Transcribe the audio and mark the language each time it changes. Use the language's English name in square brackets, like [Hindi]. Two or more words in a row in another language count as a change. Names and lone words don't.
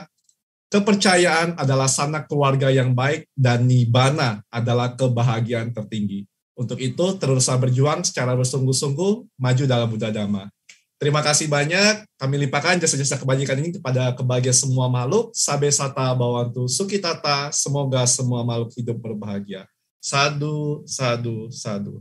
[Indonesian] Kepercayaan adalah sanak keluarga yang baik, dan nibbana adalah kebahagiaan tertinggi. Untuk itu, teruslah berjuang secara bersungguh-sungguh, maju dalam Buddha Dhamma. Terima kasih banyak. Kami limpahkan jasa-jasa kebajikan ini kepada kebahagiaan semua makhluk. [Pali] Sabe sata bawantu sukitata. [Indonesian] Semoga semua makhluk hidup berbahagia. [Pali] Sadu, sadu, sadu.